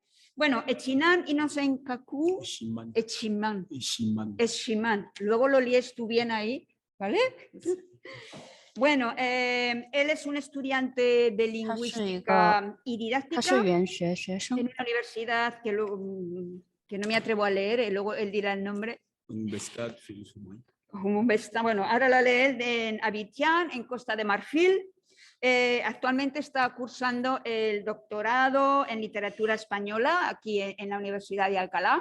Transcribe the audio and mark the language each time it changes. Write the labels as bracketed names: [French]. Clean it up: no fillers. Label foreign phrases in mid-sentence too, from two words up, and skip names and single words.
[Spanish] Bueno, Echinan y no sé en Kaku, Ishiman. Echiman, Ishiman. Eshiman. Luego lo líes tú bien ahí, ¿vale? Bueno, él es un estudiante de lingüística y [Chinese] 他是 [Spanish] didáctica [Chinese] 语言学学生 [Spanish] en，una universidad que, que no me atrevo a leer, luego él dirá el nombre. Universidad Félix Houphouët. Bueno, ahora la lee él en Abidjan, en Costa de Marfil. Actualmente está cursando el doctorado en literatura española aquí en la Universidad de Alcalá.